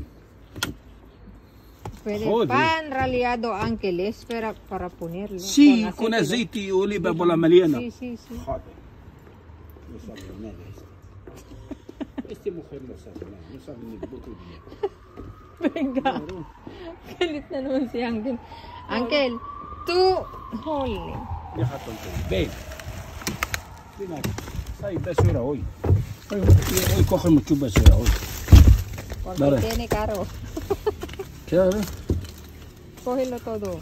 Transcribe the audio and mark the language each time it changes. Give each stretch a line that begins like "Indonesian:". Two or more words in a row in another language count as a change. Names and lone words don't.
Spanish: Puede Joder. pan raleado, Ángel. Es para ponerlo. Sí, con aceite y oliva por la mañana. Sí. Joder. No sabe nada esto. Esta mujer no sabe nada. No sabe ni mucho día. Venga.
Filipino: Galit na naman si Ángel.
Spanish: Ángel, tú. Holy. Deja tonto. Ven. Ven aquí. Hay basura hoy. Hoy coge mucho basura hoy. Porque Dale. tiene carro. Claro. cógelo todo.